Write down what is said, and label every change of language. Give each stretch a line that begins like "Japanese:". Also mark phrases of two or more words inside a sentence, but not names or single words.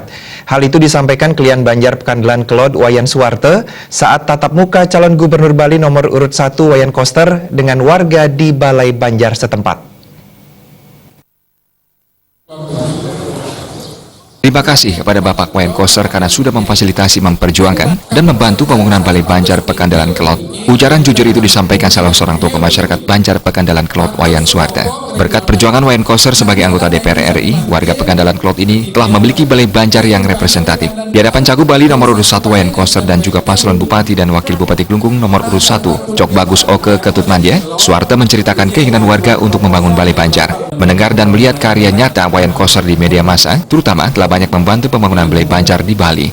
Indonesian: Hal itu disampaikan Klien Banjar Pekandalan Kelot Wayan Suwarte saat tatap muka calon gubernur Bali nomor urut 1 Wayan Koster dengan warga di Balai Banjar setempat. Terima kasih kepada Bapak Wayan Koster karena sudah memfasilitasi, memperjuangkan, dan membantu pembangunan Balai Banjar Pekandalan Kelot. Ujaran jujur itu disampaikan salah seorang tokoh masyarakat Banjar Pekandalan Kelot Wayan Suwarte. Berkat perjuangan Wayan Koster sebagai anggota DPR RI, warga Pekandalan Kelot ini telah memiliki Balai Banjar yang representatif. Di hadapan Cagup Bali nomor urut 1 Wayan Koster dan juga paslon Bupati dan Wakil Bupati Klungkung nomor urut 1 Cok Bagus Oke Ketut Mandya, Suwarte menceritakan keinginan warga untuk membangun Balai Banjar. Mendengar dan melihat karya nyata Wayan Koster di media massa, terutama telah banyak membantu pembangunan Balai Banjar di Bali.